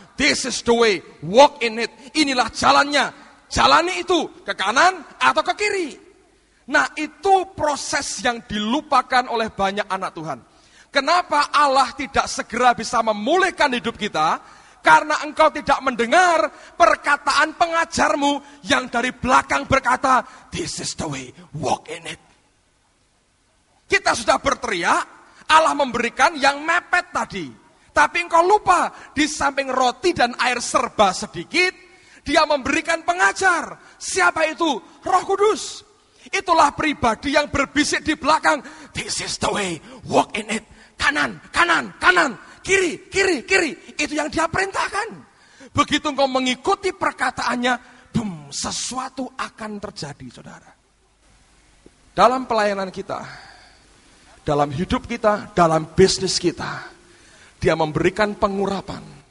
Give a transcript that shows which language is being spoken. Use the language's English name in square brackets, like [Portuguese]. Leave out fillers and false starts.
[English] This is the way, walk in it. [Indonesian] Inilah jalannya. Jalani itu ke kanan atau ke kiri. Nah itu proses yang dilupakan oleh banyak anak Tuhan. Kenapa Allah tidak segera bisa memulihkan hidup kita? Karena engkau tidak mendengar perkataan pengajarmu yang dari belakang berkata, [English] this is the way, walk in it. [Indonesian] Kita sudah berteriak, Allah memberikan yang mepet tadi. Tapi engkau lupa, di samping roti dan air serba sedikit, Dia memberikan pengajar. Siapa itu? Roh Kudus. Itulah pribadi yang berbisik di belakang. [English] This is the way, walk in it. [Indonesian] Kanan, kanan, kanan. Kiri, kiri, kiri. Itu yang Dia perintahkan. Begitu engkau mengikuti perkataannya, boom, sesuatu akan terjadi, saudara. Dalam pelayanan kita, dalam hidup kita, dalam bisnis kita, Dia memberikan pengurapan.